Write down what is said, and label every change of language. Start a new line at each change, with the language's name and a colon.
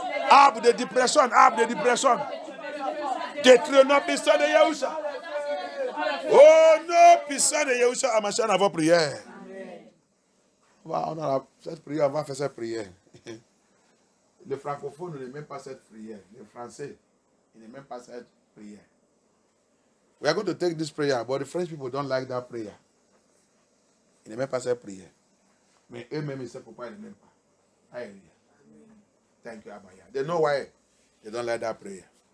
French: Arbre de dépression, arbre de dépression. Détruis au nom puissant de Yahusha. Au nom puissant de Yahusha, à ma chaîne avant prière. On a cette prière, on va faire cette prière. Le francophone n'aime même pas cette prière. Le français, il n'aime même pas cette prière.
English: We are going to take this prayer, but the French people don't like that prayer.
French: Ils n'aiment pas cette prière. Mais eux-mêmes, ils savent pourquoi ils n'aiment pas.
English: Hallelujah. Thank you, Abaya. They know why they don't like that prayer.